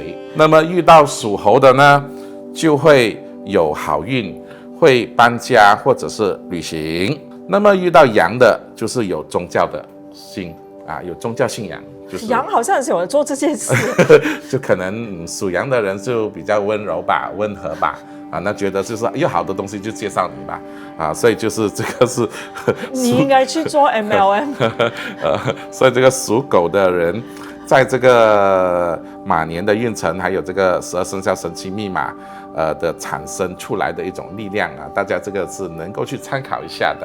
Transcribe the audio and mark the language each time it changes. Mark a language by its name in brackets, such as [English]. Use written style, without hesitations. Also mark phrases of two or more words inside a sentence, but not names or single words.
[Chinese] 那麼遇到屬猴的呢，就會有好運，會搬家或者是旅行。那麼遇到羊的，就是有宗教的心啊，有宗教信仰。就是、羊好像很喜歡做這件事，就可能屬羊的人就比較溫柔吧，溫和吧。啊，那覺得就是有好的東西就介紹你吧，啊，所以就是這個是你應該去做 MLM。所以這個屬狗的人，在這個馬年的運程，還有這個12生肖神奇密碼，的產生出來的一種力量啊，大家這個是能夠去參考一下的。